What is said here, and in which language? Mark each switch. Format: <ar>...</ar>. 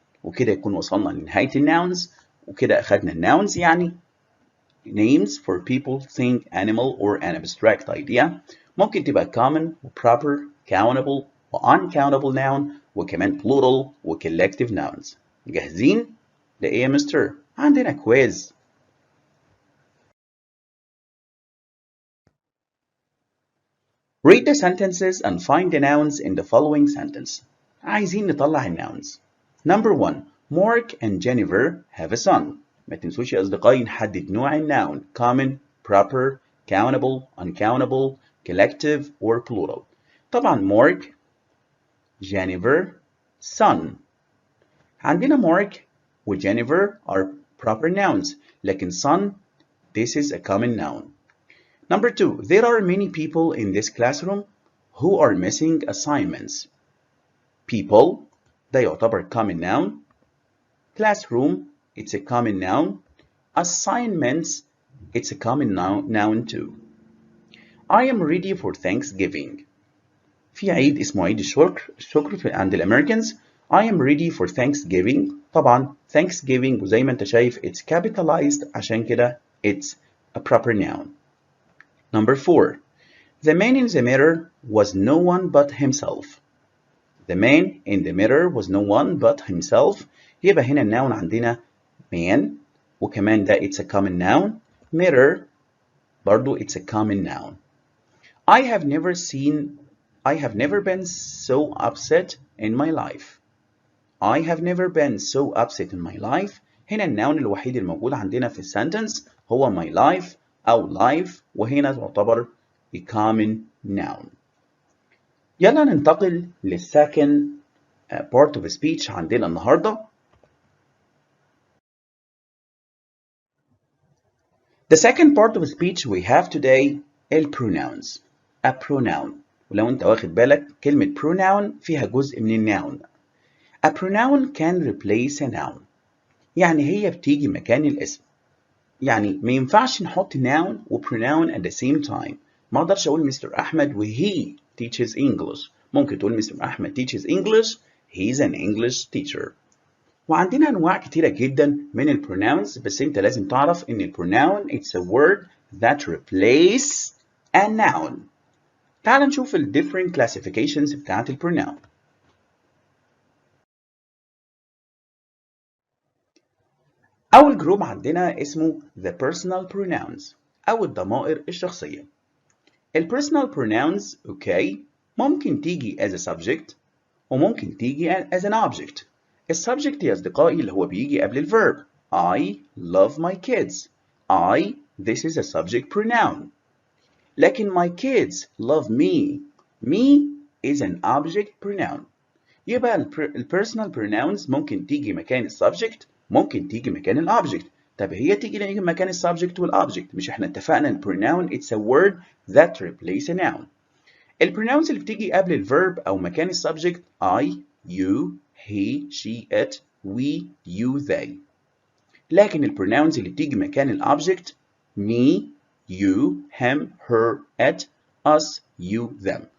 <ar>وكده يكون وصلنا لنهاية الناونز وكده أخدنا الناونز يعني</ar> <en>names for people, thing, animal or an abstract idea.</en> <ar>ممكن تبقى common و proper, countable و uncountable noun وكمان plural و collective nouns. جاهزين؟ لإيه يا مستر؟ عندنا كويز.</ar> <en>Read the sentences and find the nouns in the following sentence.</en> <ar>عايزين نطلع النouns.</ar> <en>Number 1. Mark and Jennifer have a son.</en> <ar>ما تنسوش يا أصدقائي نحدد نوع الnoun common, proper, countable, uncountable, collective or plural. طبعا Mark, Jennifer, son.</ar> <en>عندنا Mark و Jennifer are proper nouns لكن son this is a common noun. Number 2. There are many people in this classroom who are missing assignments. People ده يعتبر common noun. Classroom it's a common noun. Assignments it's a common noun too. I am ready for Thanksgiving.</en> <ar>في عيد اسمه عيد الشكر عند الأمريكانز.</ar> <en>I am ready for Thanksgiving. طبعا Thanksgiving</en> <ar>وزي ما انت شايف</ar> <en>it's capitalized عشان كده it's a proper noun. Number 4. The man in the mirror was no one but himself. The man in the mirror was no one but himself.</en> <ar>يبقى هنا النون عندنا man وكمان ده</ar> <en>it's a common noun. Mirror برضو it's a common noun. I have never been so upset in my life. I have never been so upset in my life.</en> <ar>هنا النون الوحيد الموجود عندنا في السنتنس هو my life أو life وهنا تعتبر a common noun. يلا ننتقل للسكند part of speech عندنا النهاردة.</ar> <en>The second part of speech we have today pronouns. A pronoun.</en> <ar>ولو انت واخد بالك كلمة pronoun فيها جزء من الnoun.</ar> <en>A pronoun can replace a noun.</en> <ar>يعني هي بتيجي مكان الاسم. يعني ما ينفعش نحط noun و pronoun</ar> <en>at the same time.</en> <ar>ما اقدرش اقول مستر احمد و he teaches English. ممكن تقول مستر احمد teaches English.</ar> <en>He's an English teacher.</en> <ar>وعندنا انواع كتيرة جدا من البروناونز بس انت لازم تعرف ان البروناون</ar> <en>it's a word that replace a noun.</en> <ar>تعال نشوف ال different classifications بتاعت البروناون. أول جروب عندنا اسمه the personal pronouns أو الضمائر الشخصية. ال personal pronouns أوكي ممكن تيجي as a subject وممكن تيجي as an object. السبجكت يا أصدقائي اللي هو بيجي قبل الverb.</ar> <en>I love my kids. I this is a subject pronoun. لكن my kids love me. Me is an object pronoun.</en> <ar>يبقى ال personal pronouns ممكن تيجي مكان السبجكت ممكن تيجي مكان الأوبجكت. طب هي تيجي مكان السبجكت والأوبجكت مش احنا اتفقنا ال pronoun</ar> <en>it's a word that replace a noun. ال pronouns</en> <ar>اللي بتيجي قبل الverb أو مكان السبجكت</ar> <en>I, you, he, she, it, we, you, they. لكن ال pronouns</en> <ar>اللي بتيجي مكان الأوبجكت</ar> <en>me, you, him, her, it, us, you, them.</en>